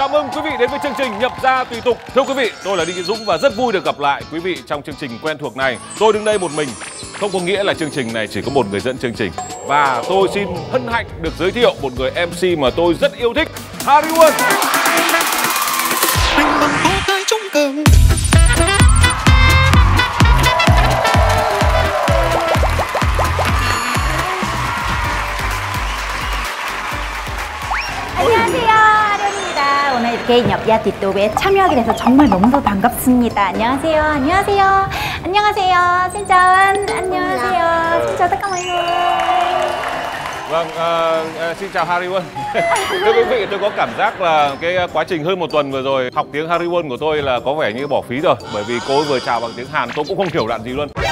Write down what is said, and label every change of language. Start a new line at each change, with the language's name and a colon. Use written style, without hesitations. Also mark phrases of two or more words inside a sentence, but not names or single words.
Vietnamese: quý vị đến với chương trình Nhập Gia Tùy Tục. Thưa quý vị, tôi là Đinh Tiến Dũng và rất vui được gặp lại quý vị trong chương trình quen thuộc này. Tôi đứng đây một mình, không có nghĩa là chương trình này chỉ có một người dẫn chương trình. Và tôi xin hân hạnh được giới thiệu một người MC mà tôi rất yêu thích, Harry Won.
Korean: 안녕하세요, 하련입니다. 오늘 이렇게
Vietnamese: nhập gia
Korean: 뒷도에 참여하게 돼서 정말 너무 반갑습니다. 안녕하세요, 안녕하세요, 안녕하세요.
Vietnamese: Xin chào anh, 안녕하세요. Xin chào tất cả mọi người. Vâng, xin chào Harry Won. Thưa quý vị, tôi có cảm giác là cái quá trình hơn một tuần vừa rồi học tiếng Harry Won của tôi là có vẻ như bỏ phí rồi. Bởi vì cô ấy vừa chào bằng tiếng Hàn, tôi cũng không hiểu đoạn gì luôn.